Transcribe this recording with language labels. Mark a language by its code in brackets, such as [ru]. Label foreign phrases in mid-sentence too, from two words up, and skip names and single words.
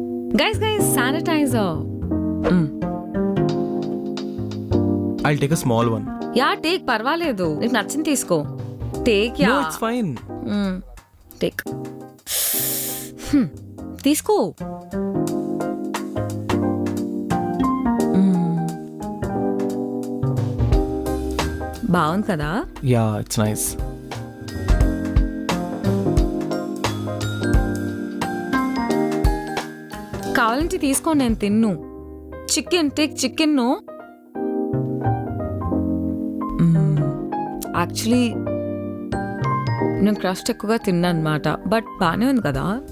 [en] Guys, sanitizer. I'll take a small one. Yeah, take [te] పర్వాలేదు. నీకు నచ్చింది తీసుకో. [en] Take No, yeah. it's fine. Take. [te] తీసుకో. బాగుంది కదా? [en] Yeah, it's nice. [te] కావాలంటే తీసుకో, నేను తిన్ను. [en] chicken take chicken. [te] యాక్చువల్లీ నేను క్రస్ట్ ఎక్కువగా తిన్నా అనమాట, బట్ బాగానే ఉంది కదా.